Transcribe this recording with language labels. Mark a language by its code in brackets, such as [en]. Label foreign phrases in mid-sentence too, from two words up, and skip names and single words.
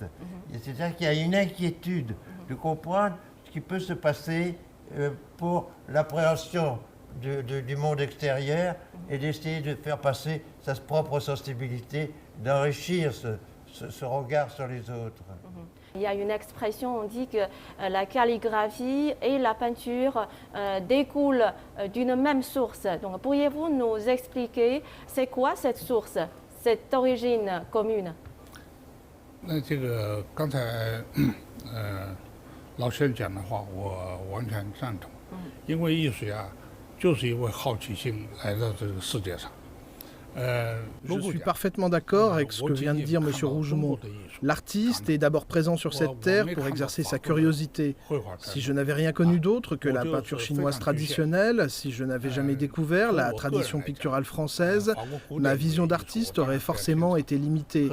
[fr] C'est-à-dire qu'il y a une inquiétude de comprendre ce qui peut se passer pour l'appréhension du monde extérieur et d'essayer de faire passer sa propre sensibilité, d'enrichir ce regard sur les autres. Il y a une expression, on dit que la calligraphie et la peinture découlent d'une même source. Donc pourriez-vous nous expliquer c'est quoi cette source, cette origine commune? [zh] 那这个刚才老先生讲的话，我完全赞同。因为艺术家就是因为好奇心来到这个世界上。 [fr] Je suis parfaitement d'accord avec ce que vient de dire M. Rougemont. L'artiste est d'abord présent sur cette terre pour exercer sa curiosité. Si je n'avais rien connu d'autre que la peinture chinoise traditionnelle, si je n'avais jamais découvert la tradition picturale française, ma vision d'artiste aurait forcément été limitée.